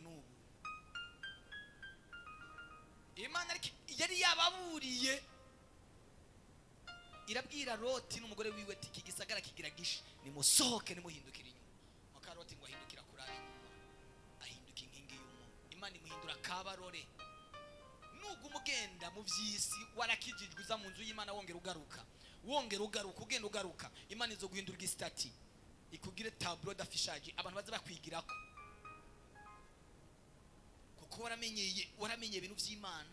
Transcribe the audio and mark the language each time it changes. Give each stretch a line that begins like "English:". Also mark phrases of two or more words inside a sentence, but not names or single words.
Rundi: Nubu Imana yari yababuriye, irabwira Loti n'umugore wiwe ati iki gisagara kigira gishe, nimusohoke nimuhindukira inyuma. Maka Loti ngo ahindukira kuraba inyuma, ahinduka inkingi y'umuntu. Imana imuhindura kabarore. Nugu umugenda mu vyisi warakijijwe uza mu nzu y'Imana wongera ugaruka ugenda ugaruka, Imana izo guhindura igistati, ikugire
French: tableau d'affichage
Rundi: abantu baza bakwigirako, kuko waramenye ibintu vy'Imana.